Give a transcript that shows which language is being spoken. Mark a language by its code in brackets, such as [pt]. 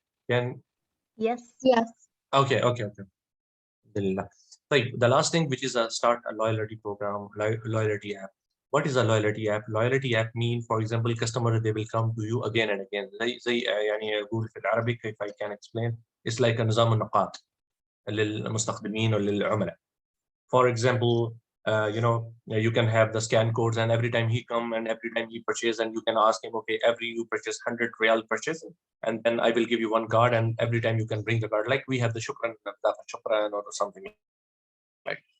[en] Can Yes. Yes. Okay. Alhamdulillah. The last thing, which is start a loyalty program, loyalty app. What is a loyalty app? Loyalty app mean, for example, customer they will come to you again and again. [ar] زي يعني أقول في العربي, [en] if I can explain, it's like a [ar] نظام النقاط للمستخدمين [en] or [ar] للعملاء. [en] For example, you can have the scan codes, and every time he come and every time he purchase, and you can ask him, okay, every you purchase 100 real purchase, and then I will give you one card, and every time you can bring the card, like we have the shukran or something like.